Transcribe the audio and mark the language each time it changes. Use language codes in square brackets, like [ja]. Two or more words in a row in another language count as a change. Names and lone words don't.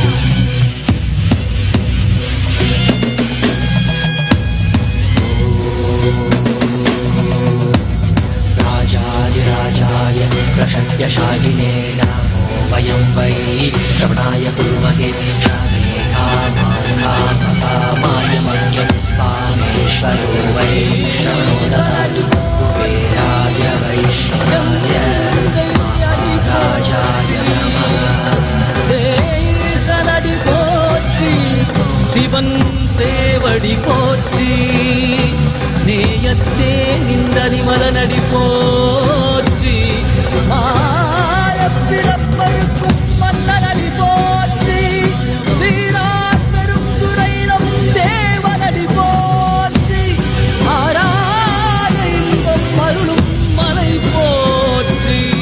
[sa] राजाधिराजाय प्रशत्यशालिने नमो वयं वै श्रवणाय कुर्महे कामाय मह्यं कामेश्वरो वै श्रवणो ददातु कुबेराय वैष्णवाय महाराजाय नमः [ta] சனடி போற்றி சிவன் சேவடி போற்றி நேயத்தே நிந்தனி மலனடி போற்றி ஆயப்பிறப்பருக்கும் மன்னனடி போற்றி சீரார் பெருந்துரையிலும் தேவனடி போற்றி ஆராத இன்பம் அருளும் மலை போற்றி